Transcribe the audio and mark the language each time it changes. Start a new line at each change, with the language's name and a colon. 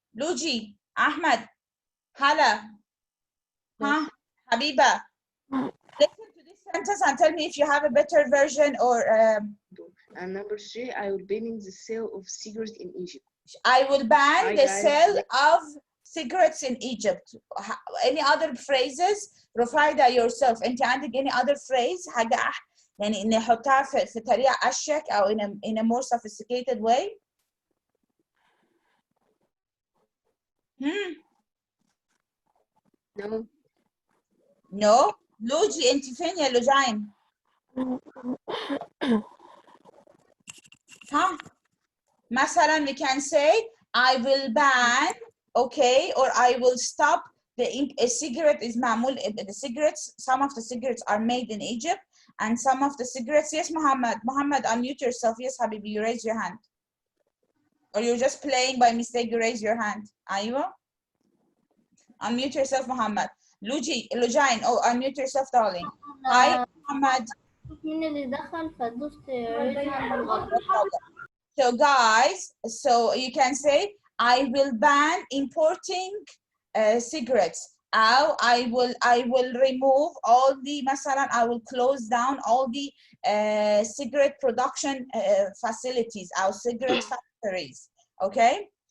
English: Luji, Ahmed, Hala, huh? Habiba. Listen to this sentence and tell me if you have a better version or. And number 3, I will ban the sale of cigarettes in Egypt. I will ban the sale of cigarettes in Egypt. Any other phrases? Rufaida yourself.
Arabic: أنت عندك
English: any other phrase؟
Arabic: حاجة يعني نحطها في طريقة أشيك أو
English: in a more sophisticated way. No. No.
Arabic: لوجي أنت فين يا لوجين؟
English: ها؟ مثلا we can say I will ban, okay, or I will stop a cigarette is
Arabic: معمول,
English: the cigarettes, some of the cigarettes are made in Egypt, and some of the cigarettes, yes, Muhammad, unmute yourself. Yes, Habibi, you raise your hand. Or you're just playing by mistake, you raise your hand. Aywa. Unmute yourself, Muhammad. Lujain, oh, unmute yourself, darling. Hi, Muhammad.
Arabic: مين اللي دخل فدوست
English: raise hand
Arabic: بالغلط.
English: So guys, so you can say, I will ban importing cigarettes. I will remove all the, مثلا, I will close down all the cigarette production facilities, our cigarette factories. Okay?